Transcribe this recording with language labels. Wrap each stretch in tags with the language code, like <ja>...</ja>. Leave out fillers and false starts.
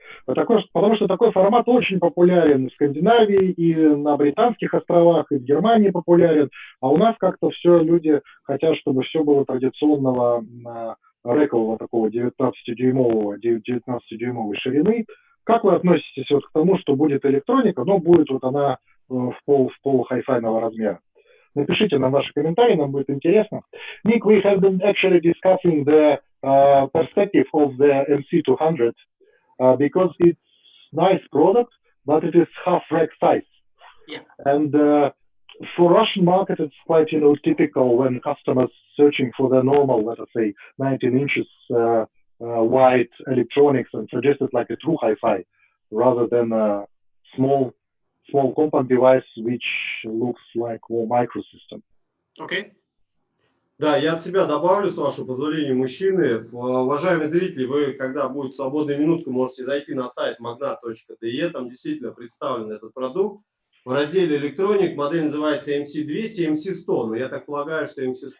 <ru>Потому что такой формат очень популярен в Скандинавии и на Британских островах, и в Германии популярен, а у нас как-то все люди хотят, чтобы все было традиционного рэкового такого 19-дюймовой ширины. Как вы относитесь вот к тому, что будет электроника, но будет вот она в пол хай-файного размера? Напишите нам ваши комментарии, нам будет интересно.</ru> <en>Nick, we have been actually discussing the perspective of the MC200 because it's nice product, but it is half rack size. Yeah. And for Russian market, it's quite, typical when customers searching for the normal, let us say, 19 inches wide electronics and suggested like a true hi-fi rather than a small compact device which looks like a microsystem. Okay.</en> <ru>Да, я от себя добавлю, с вашего позволения, мужчины. Уважаемые зрители, вы, когда будет свободная минутка, можете зайти на сайт magnat.de, там действительно представлен этот продукт. В разделе электроник модель называется MC200, MC100, но я так полагаю, что MC100...</ru>